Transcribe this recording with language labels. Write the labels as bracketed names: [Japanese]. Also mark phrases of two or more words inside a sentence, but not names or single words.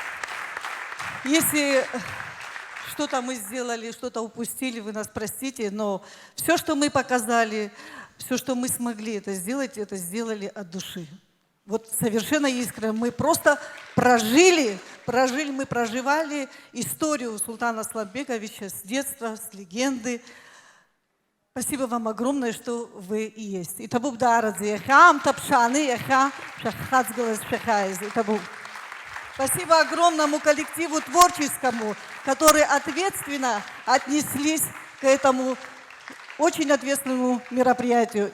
[Russian] Если что-то мы сделали, что-то упустили, вы нас простите, но все, что мы показали, все, что мы смогли это сделали от души. Вот совершенно искренне. Мы просто проживали историю Султана Асламбековича с детства, с легенды. Спасибо вам огромное, что вы и есть. И табук дарадзе, хам тапшаны, ха шахацгалас шахайз. Спасибо огромному коллективу творческому, которые ответственно отнеслись к этому очень ответственному мероприятию.